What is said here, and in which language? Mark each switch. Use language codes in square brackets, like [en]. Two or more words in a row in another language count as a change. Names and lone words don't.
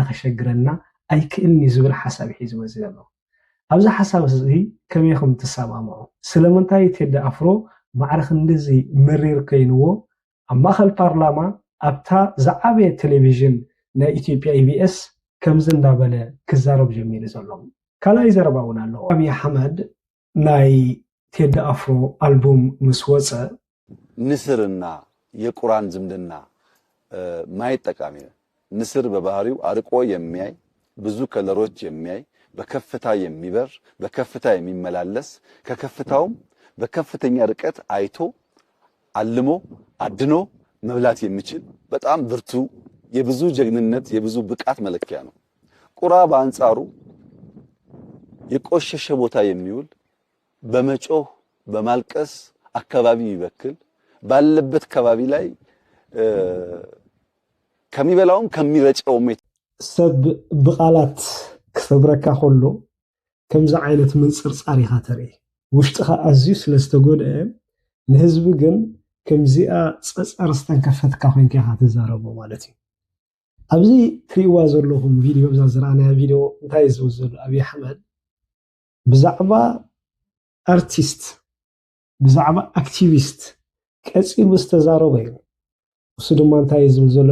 [ti] ከሸግረና ኣይክእልኒ ዝብል ሓሳብ ሒዙ መፅእ ኣሎ ኣብዚ ሓሳብ እዚ ከመይኩም ትሰማምዑ ስለምንታይ ቴዲ አፍሮ ማዕረኽ እንደዚ መሪር ከይንዎ ኣብ ማእኸል ፓርላማ ኣብታ ዝዓበየ ቴሌቪዥን ናይ ኢትዮጵያ ኢቢኤስ ከምዚ እንዳበለ ክዛረብ ጀሚሩ ዘሎ ካልኣይ ዘረባ እውን ኣሎ አብይ አሕመድ ናይ ቴዲ አፍሮ አልቡም ምስ ወፀ [am] ንስርና የቁራን ዝምድና ማየት ጠቃሚ ነው። ንስር በባህሪው አርቆ የሚያይ ብዙ ከለሮች የሚያይ በከፍታ የሚበር በከፍታ የሚመላለስ ከከፍታውም በከፍተኛ ርቀት አይቶ አልሞ አድኖ መብላት የሚችል በጣም ብርቱ የብዙ ጀግንነት የብዙ ብቃት መለኪያ ነው። ቁራ በአንጻሩ የቆሸሸ ቦታ የሚውል በመጮህ በማልቀስ አካባቢ ይበክል ባለበት አካባቢ ላይ ከሚበላውም ከሚረጨውም [ti] ሰብ ብቃላት ክሰብረካ ከሎ ከምዚ ዓይነት ምንፅርፃር ኢኻ ተርኢ ውሽጥኻ ኣዝዩ ስለ ዝተጎድአ ንህዝቢ ግን ከምዚኣ ፀፀር ዝተንከፈትካ ኮይንካ ኢኻ ትዛረቦ ማለት እዩ ኣብዚ ትሪእዋ ዘለኹም ቪድዮ ብዛ ዝረኣናያ ቪድዮ እንታይ ዝብል ዘሎ አብይ አሕመድ ብዛዕባ አርቲስት ብዛዕባ አክቲቪስት ቀፂሉ ዝተዛረበ እዩ እሱ ድማ እንታይ ዝብል ዘሎ